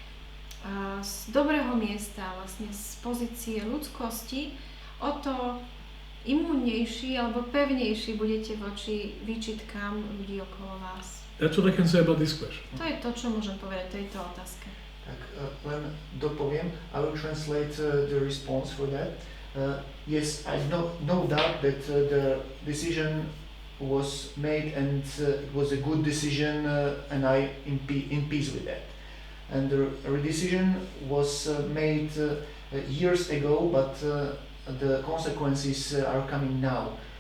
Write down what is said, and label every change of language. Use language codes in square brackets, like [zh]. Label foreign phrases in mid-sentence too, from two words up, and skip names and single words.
[sk] z dobrého miesta, vlastne z pozície ľudskosti, o to imúnnejší alebo pevnejší budete voči výčitkám ľudí okolo vás. [en] That's what I can say about this question. [sk] To je to, čo môžem povedať tejto otázke. Tak len dopoviem, [en] I will translate the response for that. Yes, I no doubt that the decision was made and it was a good decision and I in peace with that. And the decision was made years ago, but the consequences are coming now.